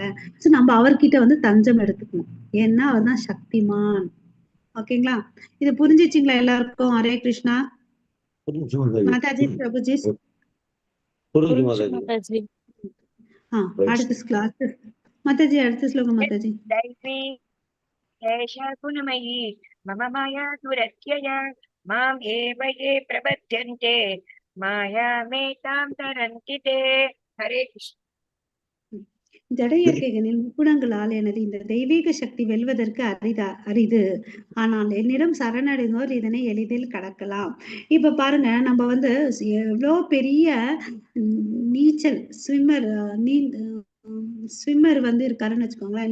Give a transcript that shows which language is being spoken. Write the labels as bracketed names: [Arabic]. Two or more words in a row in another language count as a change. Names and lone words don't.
[Tamil] சோ நம்ம அவர்கிட்ட வந்து தஞ்சம் எடுத்துக்கணும். ஏன்னா அவர் தான் சக்திமான். ஓகேங்களா? இது புரிஞ்சிச்சுங்களா எல்லாருக்கும்? ஹரே கிருஷ்ணா. மாதாஜி பிரபுஜி. அடுத்த கிளாஸ் மாதாஜி, அடுத்த ஸ்லோகம் மாதாஜி. [Sanskrit] दैवी एषा गुणमयी मम माया दुरत्यया माम् एव ये प्रपद्यन्ते मायामेतां तरन्ति ते हरे कृष्ण. [Tamil] ஜட இயற்கைகளில் முக்குணங்களால் எனது இந்த தெய்வீக சக்தி வெல்வதற்கு அரிது. ஆனால் என்னிடம் சரணடைந்தோர் இதனை எளிதில் கடக்கலாம். இப்ப பாருங்க, நம்ம வந்து எவ்வளோ பெரிய நீச்சல் ஸ்விம்மர் வந்து இருக்காருன்னு வச்சுக்கோங்களேன்.